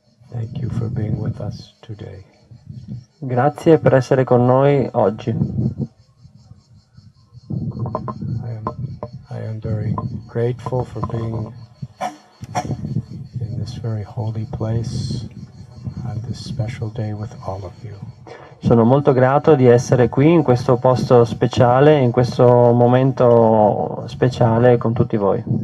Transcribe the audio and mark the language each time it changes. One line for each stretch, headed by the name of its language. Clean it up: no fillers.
English: Thank you for being with us today.
Italian: Grazie per essere con noi oggi.
English: I am very grateful for being in this very holy place on this special day with all of you.
Italian: Sono molto grato di essere qui in questo posto speciale, in questo momento speciale con tutti voi.